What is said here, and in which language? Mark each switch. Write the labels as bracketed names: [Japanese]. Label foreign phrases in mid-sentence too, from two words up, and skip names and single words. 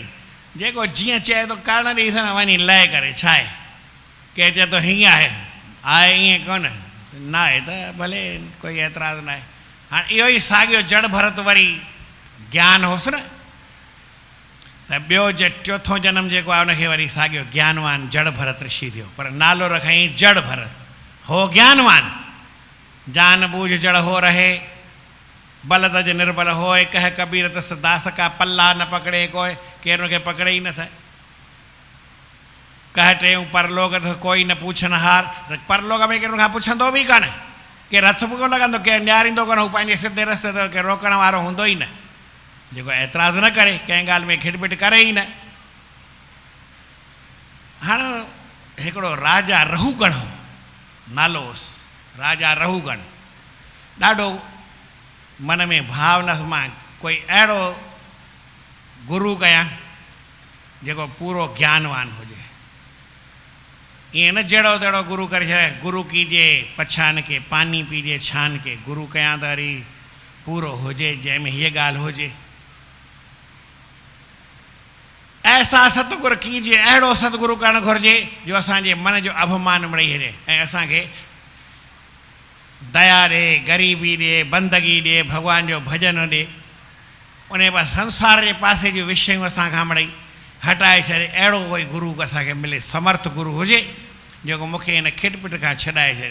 [Sindhi] जेको जीअं चए थो करणु ॾींहुं न वञी लहे करे, छा आहे, कंहिं चए थो हीअं आहे ईअं कोन न आहे, त भले कोई ऐतराज़ न आहे। हाणे इहो ई साॻियो जड़ भरत वरी ज्ञान होसि न, त ॿियो चोथों जनम जेको आहे उनखे वरी साॻियो ज्ञानवान जड़ भरत ऋषि थियो, पर नालो रखईं जड़ भरत, हो ज्ञानवान। [Hindi] जान बूझ जड़ हो रहे, बल तज निर्बल होए, कह कबीर तस दास का पल्ला न पकड़े कोई, [Sindhi] केरु हुनखे पकड़े ई नथा। कह टेऊं परलोक त कोई न पूछन हार, परलोक में केरु खां पुछंदो बि कान, केरु हथ बि कोन लॻंदो, केरु निहारींदो कोन, हू पंहिंजे सिधे रस्ते ते केरु रोकण वारो हूंदो ई न। जेको ऐतराज़ न करे, कंहिं ॻाल्हि में खिटपिट करे ई न। हाणे हिकिड़ो राजा रहूगण हो, नालो हुउसि राजा रहूगण। ॾाढो मन में भाव न, मां कोई अहिड़ो गुरू कयां जेको पूरो ज्ञानवान हुजे। ईअं न जहिड़ो तहिड़ो गुरू करे छॾे, [Hindi] गुरू कीजे पछान के, पानी पीजे छान के, [Sindhi] गुरू कयां त वरी पूरो हुजे, जंहिंमें हीअ ॻाल्हि हुजे। [Hindi] ऐसा सतगुरु कीजे, [Sindhi] अहिड़ो सतगुरु करणु घुरिजे जो असांजे मन जो अभिमान मिड़ई छॾे, ऐं असांखे दया ॾे, ग़रीबी ॾे, बंदगी ॾे, भॻवान जो भॼन ॾे, उन बसि संसार जे पासे जूं विषयूं असांखां मिड़ई हटाए छॾे। अहिड़ो कोई गुरू असांखे मिले, समर्थ गुरू हुजे जेको मूंखे हिन खिटपिट खां छॾाए छॾे।